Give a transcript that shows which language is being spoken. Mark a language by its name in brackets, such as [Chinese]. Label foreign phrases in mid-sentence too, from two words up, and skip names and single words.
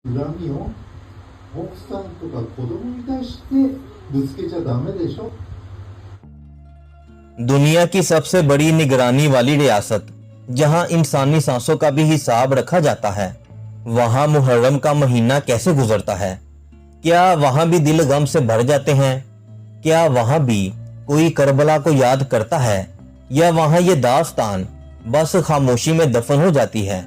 [Japanese] 恨みを奥さんとか子供に対してぶつけちゃダメでしょ。 [Hindi] दुनिया की सबसे बड़ी निगरानी वाली रियासत जहां इंसानी सांसों का भी हिसाब रखा जाता है, वहां मुहर्रम का महीना कैसे गुजरता है? क्या वहां भी दिल गम से भर जाते हैं? क्या वहां भी कोई करबला को याद करता है, या वहां ये दास्तान बस खामोशी में दफन हो जाती है?